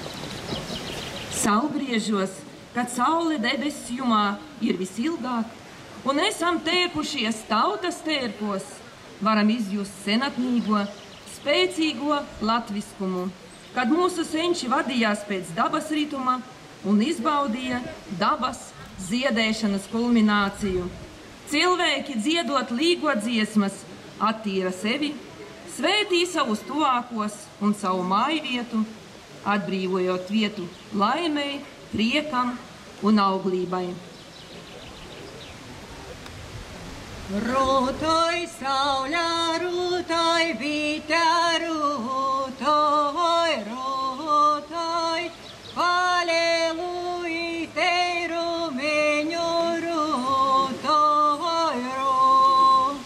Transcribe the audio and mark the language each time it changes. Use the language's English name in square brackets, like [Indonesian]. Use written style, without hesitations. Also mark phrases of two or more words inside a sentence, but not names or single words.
[Latvian] Saulgriežos, kad saule debesu jumā ir visilgāk, un esam tērpušies tautas tērpos, varam izjust senatnīgo, spēcīgo latviskumu, kad mūsu senči vadījās pēc dabas rituma un izbaudīja dabas ziedēšanas kulmināciju. Cilvēki dziedot līgo dziesmas, attīra sevi, svētī savus tuvākos un savu māju vietu, atbrīvojot vietu laimei, priekam un auglībai. [Latgalian] Rūtoj, sauļā, rūtoj, vītā, rūtoj, rūtoj, palelu iteiru meņu, rūtoj, rūtoj.